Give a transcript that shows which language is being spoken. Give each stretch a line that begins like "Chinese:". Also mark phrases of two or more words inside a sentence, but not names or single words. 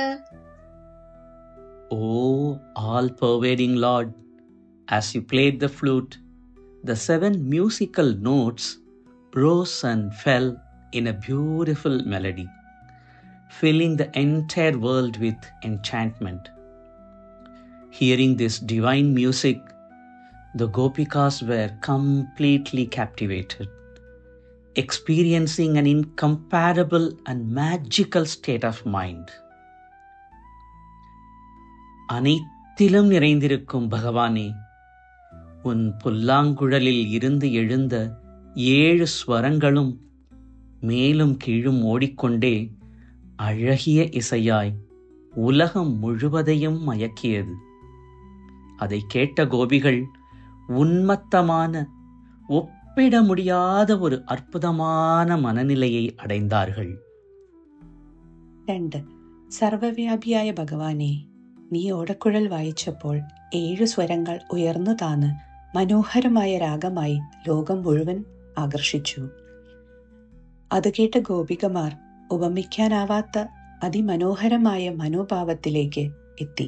English: O all-pervading Lord, as you played the flute, the 7 musical notes rose and fell in a beautiful melody, filling the entire world with enchantment. Hearing this divine music, the Gopikas were completely captivated, experiencing an incomparable and magical state of mind.
Tamil: அனைத்திலும் நிறைந்திருக்கும் பகவானே, உன் புல்லாங்குழலில் இருந்து எழுந்த 7 ஸ்வரங்களும் மேலும் கீழும் ஓடிக்கொண்டே அழகிய இசையாய் உலகம் முழுவதையும் மயக்கியது. அதை கேட்ட கோபிகள் உன்மத்தமான, ஒப்பிட முடியாத ஒரு அற்புதமான மனநிலையை அடைந்தார்கள். 2.
Malayalam: സർവവ്യാപിയായ ഭഗവാനെ, നീ ഓടക്കുഴൽ വായിച്ചപ്പോൾ 7 സ്വരങ്ങൾ ഉയർന്നു താന്ന് മനോഹരമായ രാഗമായി ലോകം മുഴുവൻ ആകർഷിച്ചു. അത് കേട്ട ഗോപികമാർ ഉപമിക്കാനാവാത്ത അതിമനോഹരമായ മനോഭാവത്തിലേക്ക് എത്തി.